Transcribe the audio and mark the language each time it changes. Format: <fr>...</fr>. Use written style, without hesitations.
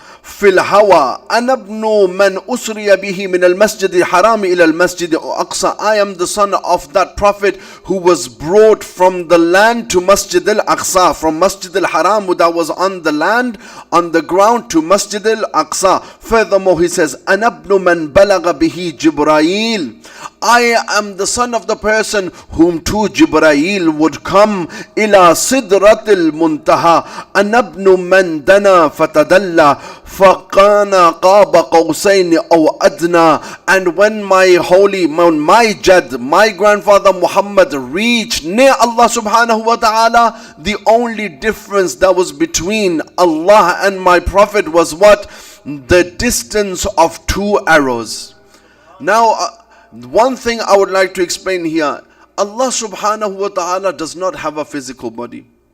<ar>في الهوى أنا ابن من أسري به من المسجد الحرام إلى المسجد الأقصى.</ar> <en>I am the son of that prophet who was brought from the land to Masjid al-Aqsa, from Masjid al-Haram that was on the land, on the ground, to Masjid al-Aqsa. Furthermore he says</en> <ar>أنا ابن من بلغ به جبرائيل.</ar> <en>I am the son of the person whom to Jibrail would come</en> <ar>إلى صدرة المنتهى. أنا ابن من دنا فتدلى فكان قاب قوسين أو أدنى.</ar> <en>And when my Jad, my grandfather Muhammad reached near Allah subhanahu wa ta'ala, the only difference that was between Allah and my prophet was what? The distance of 2 arrows. Now, one thing I would like to explain here, Allah subhanahu wa ta'ala does not have a physical body.</en>